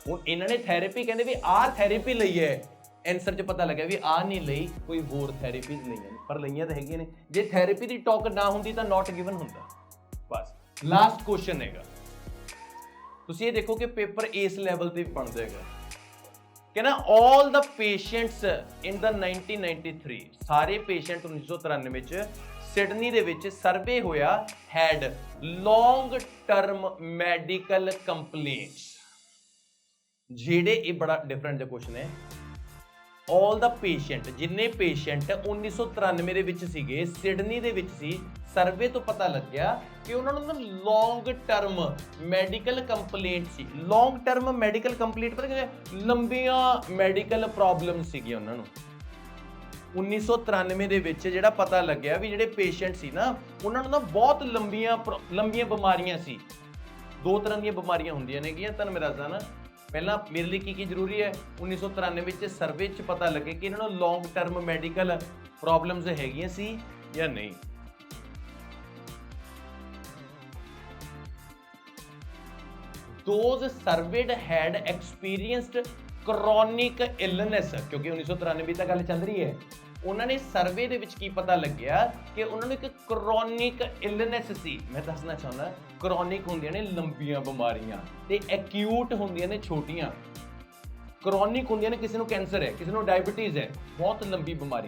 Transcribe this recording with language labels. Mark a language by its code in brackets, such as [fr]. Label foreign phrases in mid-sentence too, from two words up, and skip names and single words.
[pa] ਹੁਣ ਇਹਨਾਂ ਨੇ ਥੈਰੇਪੀ ਕਹਿੰਦੇ ਵੀ ਆਹ ਥੈਰੇਪੀ ਲਈ ਹੈ, ਆਨਸਰ 'ਚ ਪਤਾ ਲੱਗਿਆ ਵੀ ਆਹ ਨਹੀਂ ਲਈ, ਕੋਈ ਹੋਰ ਥੈਰੇਪੀਜ਼ ਲਈਆਂ ਨੇ, ਪਰ ਲਈਆਂ ਤਾਂ ਹੈਗੀਆਂ ਨੇ। ਜੇ ਥੈਰੇਪੀ ਦੀ ਟਾਕ ਨਾ ਹੁੰਦੀ ਤਾਂ [en] not given [pa] ਹੁੰਦਾ। ਬਸ [en] last question [pa] ਹੈਗਾ, ਤੁਸੀਂ ਇਹ ਦੇਖੋ ਕਿ ਪੇਪਰ ਇਸ ਲੈਵਲ ਤੇ ਵੀ ਬਣਦਾ ਹੈਗਾ ਕਿ ਨਾ [en] all the patients in the [pa] 1993 ਸਾਰੇ ਪੇਸ਼ੈਂਟ 1993 ਵਿੱਚ ਸਿਡਨੀ ਦੇ ਵਿੱਚ ਸਰਵੇ ਹੋਇਆ [en] had long term medical complaints। [pa] ਜਿਹੜੇ ਇਹ ਬੜਾ ਡਿਫਰੈਂਟ ਜਿਹਾ ਕੁਐਸਚਨ ਹੈ। [en] all the patient [pa] ਜਿੰਨੇ ਪੇਸ਼ੈਂਟ 1993 ਦੇ ਵਿੱਚ ਸੀਗੇ ਸਿਡਨੀ ਦੇ ਵਿੱਚ ਸੀ, ਸਰਵੇ ਤੋਂ ਪਤਾ ਲੱਗਿਆ ਕਿ ਉਹਨਾਂ ਨੂੰ ਨਾ [en] long term medical complaint [pa] ਸੀ। [en] long term medical complaint [pa] ਪਤਾ ਕਿ ਲੰਬੀਆਂ [en] medical problem [pa] ਸੀਗੀਆਂ ਉਹਨਾਂ ਨੂੰ। 1993 ਦੇ ਵਿੱਚ ਜਿਹੜਾ ਪਤਾ ਲੱਗਿਆ ਵੀ ਜਿਹੜੇ ਪੇਸ਼ੈਂਟ ਸੀ ਨਾ ਉਹਨਾਂ ਨੂੰ ਨਾ ਬਹੁਤ ਲੰਬੀਆਂ ਬਿਮਾਰੀਆਂ ਸੀ। ਦੋ ਤਰ੍ਹਾਂ ਦੀਆਂ ਬਿਮਾਰੀਆਂ ਹੁੰਦੀਆਂ ਨੇ ਗੀਆਂ, ਤੁਹਾਨੂੰ ਮੈਂ ਦੱਸਦਾ ਨਾ। ਪਹਿਲਾਂ ਮੇਰੇ ਲਈ ਕੀ ਜ਼ਰੂਰੀ ਹੈ, 1993 ਵਿੱਚ ਸਰਵੇ 'ਚ ਪਤਾ ਲੱਗੇ ਕਿ ਇਹਨਾਂ ਨੂੰ [en] long term medical problems [pa] ਹੈਗੀਆਂ ਸੀ ਜਾਂ ਨਹੀਂ। [en] Those surveyed had experienced chronic illness, [pa] ਕਿਉਂਕਿ 1993 ਤਾਂ ਗੱਲ ਚੱਲ ਰਹੀ ਹੈ। ਉਹਨਾਂ ਨੇ ਸਰਵੇ ਦੇ ਵਿੱਚ ਕੀ ਪਤਾ ਲੱਗਿਆ ਕਿ ਉਹਨਾਂ ਨੂੰ ਇੱਕ [en] chronic illness [pa] ਸੀ। ਮੈਂ ਦੱਸਣਾ ਚਾਹੁੰਦਾ, ਕ੍ਰੋਨਿਕ ਹੁੰਦੀਆਂ ਨੇ ਲੰਬੀਆਂ ਬਿਮਾਰੀਆਂ ਤੇ ਐਕਿਊਟ ਹੁੰਦੀਆਂ ਨੇ ਛੋਟੀਆਂ। ਕ੍ਰੋਨਿਕ ਹੁੰਦੀਆਂ ਨੇ ਕਿਸੇ ਨੂੰ ਕੈਂਸਰ ਹੈ, ਕਿਸੇ ਨੂੰ ਡਾਇਬੀਟੀਜ਼ ਹੈ, ਬਹੁਤ ਲੰਬੀ ਬਿਮਾਰੀ।